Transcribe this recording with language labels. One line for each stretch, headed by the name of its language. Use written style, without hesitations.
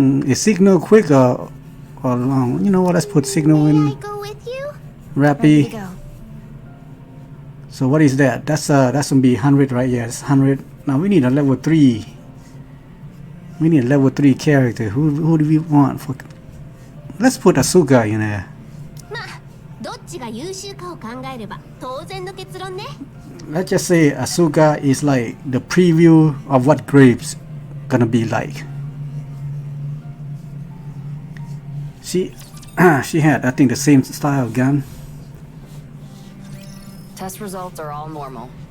English: Is signal quick or long? You know what? Let's put signal in. Go with you? Rappy. Go. So what is that? That's gonna be 100, right? Yes, 100. Now we need a level 3. We need a level 3 character. Who do we want for? Let's put Asuka in there.
Japanese: まあ、どっちが優秀かを考えれば当然の結論ね。
English: Let's just say Asuka is like the preview of what Graves gonna be like. She had, I think, the same style gun. Test results are all normal.